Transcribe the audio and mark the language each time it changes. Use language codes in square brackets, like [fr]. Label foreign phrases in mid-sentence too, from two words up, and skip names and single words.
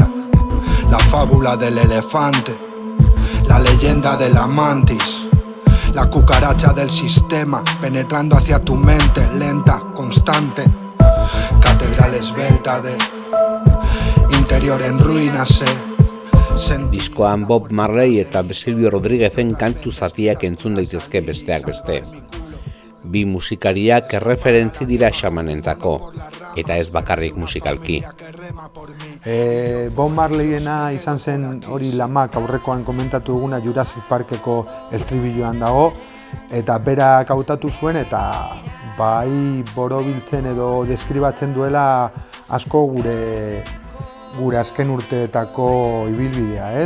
[es] La fábula del elefante, la leyenda de la mantis, la cucaracha del sistema, penetrando hacia tu mente, lenta, constante. Catedral esbelta de interior en ruinas, [eu] Diskoan Bob Marley eta Silvio Rodríguezen kantu zatiak entzun daitezke besteak beste. Bi musikariak erreferentzi dira Xamanentzako, eta ez bakarrik musikalki. Bob Marleyena izan zen hori Lamak aurrekoan komentatu duguna Jurassic Parkeko estribilloan dago, eta berak hautatu zuen eta bai borobiltzen edo deskribatzen duela asko gure azken urteetako ibilbidea, ez?